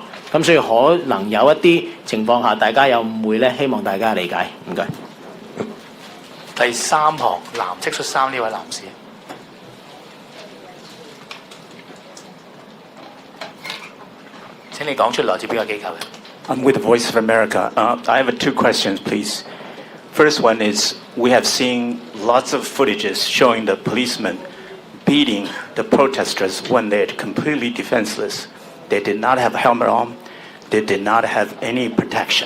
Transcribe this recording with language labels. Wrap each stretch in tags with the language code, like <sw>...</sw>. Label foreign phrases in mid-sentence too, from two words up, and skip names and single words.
<yue>咁所以可能有一啲情況下，大家有誤會咧，希望大家理解。唔該。第三行藍色恤衫呢位男士，請你講出來自邊個機構嘅？</yue> <en>I'm with the Voice of America. I have two questions, please. First one is we have seen lots of footages showing the policemen beating the protesters when they're completely defenseless. They did not have a helmet on. They did not have any protection.</en>